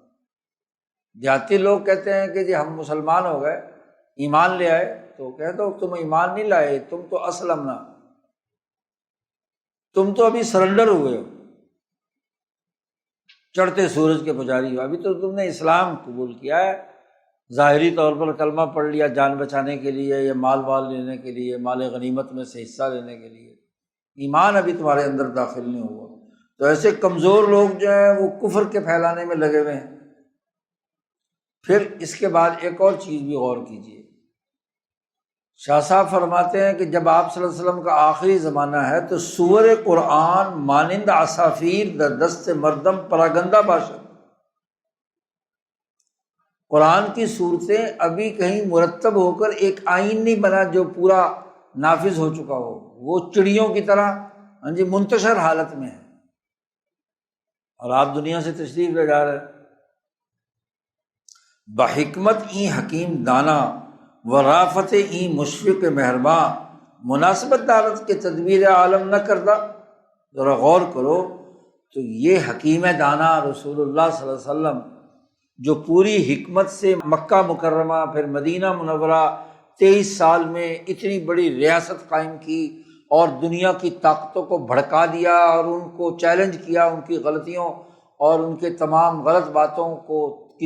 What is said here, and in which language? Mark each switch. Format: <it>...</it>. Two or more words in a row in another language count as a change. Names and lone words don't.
<ur>دیہاتی لوگ کہتے ہیں کہ جی ہم مسلمان ہو گئے، ایمان لے آئے، تو کہہ دو تم ایمان نہیں لائے، تم تو اسلمنا، تم تو ابھی سرنڈر ہوئے ہو، چڑھتے سورج کے پجاری ہو، ابھی تو تم نے اسلام قبول کیا ہے، ظاہری طور پر کلمہ پڑھ لیا جان بچانے کے لیے، یا مال لینے کے لیے، مال غنیمت میں سے حصہ لینے کے لیے، ایمان ابھی تمہارے اندر داخل نہیں ہوا۔ تو ایسے کمزور لوگ جو ہیں وہ کفر کے پھیلانے میں لگے ہوئے ہیں۔ پھر اس کے بعد ایک اور چیز بھی غور کیجیے، شاہ صاحب فرماتے ہیں کہ جب آپ</ur> <ar>صلی اللہ علیہ وسلم</ar> <ur>کا آخری زمانہ ہے تو</ur> <fa>سور قرآن مانند عصافیر در دست مردم پراگندہ باشد،</fa> <ur>قرآن کی صورتیں ابھی کہیں مرتب ہو کر ایک آئین نہیں بنا جو پورا نافذ ہو چکا ہو، وہ چڑیوں کی طرح منتشر حالت میں ہے، اور آپ دنیا سے تشریف لے جا رہے ہیں۔</ur> <fa>بحکمت این حکیم دانا و رافت این مشفق مہرباں، مناسبت دارت کے تدبیر عالم نہ کردہ۔</fa> <ur>ذرا غور کرو تو یہ حکیم دانا رسول اللہ</ur> <ar>صلی اللہ علیہ وسلم</ar> <ur>جو پوری حکمت سے مکہ مکرمہ پھر مدینہ منورہ 23 سال میں اتنی بڑی ریاست قائم کی اور دنیا کی طاقتوں کو بھڑکا دیا اور ان کو چیلنج کیا، ان کی غلطیوں اور ان کے تمام غلط باتوں کی</ur>